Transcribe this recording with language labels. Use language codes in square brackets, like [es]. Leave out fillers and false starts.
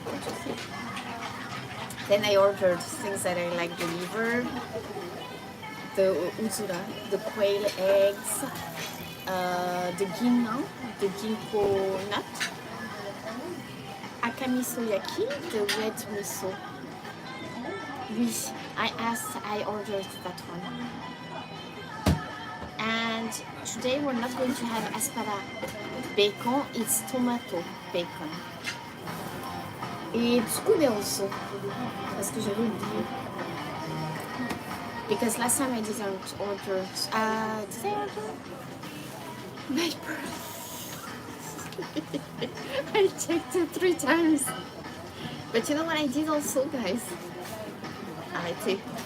[en] What do you think? Then I ordered things that I like: the liver, the uzura, the quail eggs, the ginnan, the ginkgo nut, akamiso yaki, the red miso. I ordered that one. And today we're not going to have aspara bacon, it's tomato bacon. [fr] Et tsukune [en] also, [fr] parce que j'avais oublié. [en] Because last time I didn't order. Did I order? My purse. I checked it 3 times. But you know what I did also, guys? [fr] Arrêtez.